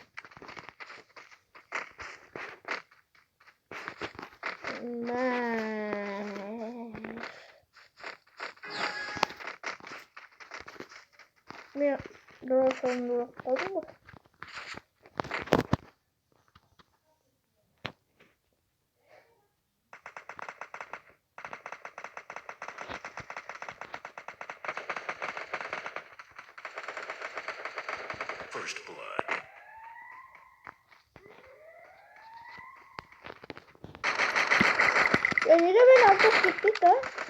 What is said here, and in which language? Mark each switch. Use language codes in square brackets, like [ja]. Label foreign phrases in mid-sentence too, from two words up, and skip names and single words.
[kk] Мен дұрысымды қалдым ба? [en] First blood. [tr] Ya neyle ben artık gittik ha?